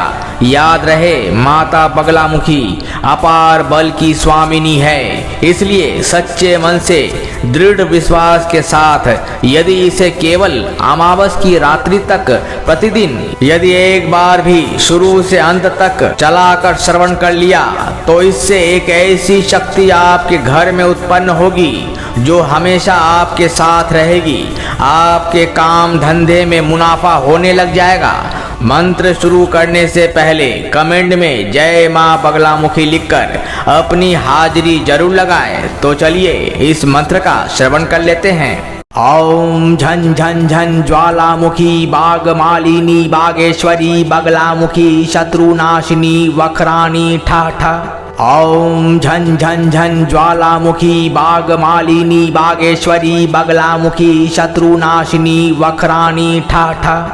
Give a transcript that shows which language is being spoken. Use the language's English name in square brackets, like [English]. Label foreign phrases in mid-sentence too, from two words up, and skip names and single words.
[Hindi] याद रहे, माता बगलामुखी अपार बल की स्वामिनी है, इसलिए सच्चे मन से दृढ़ विश्वास के साथ यदि इसे केवल अमावस की रात्रि तक प्रतिदिन यदि एक बार भी शुरू से अंत तक चलाकर श्रवण कर लिया तो इससे एक ऐसी शक्ति आपके घर में उत्पन्न होगी जो हमेशा आपके साथ रहेगी। आपके काम धंधे में मुनाफा होने लग जाएगा। मंत्र शुरू करने से पहले कमेंट में जय माँ बगलामुखी लिखकर अपनी हाजिरी जरूर लगाएं। तो चलिए इस मंत्र का श्रवण कर लेते हैं। ओम झन झन झन ज्वालामुखी बागमालिनी बागेश्वरी बगलामुखी शत्रुनाशिनी वक्राणी ठाठा। ओम झन झन झन ज्वालामुखी बागमालिनी बागेश्वरी बगलामुखी शत्रुनाशिनी वक्राणी ठाठा।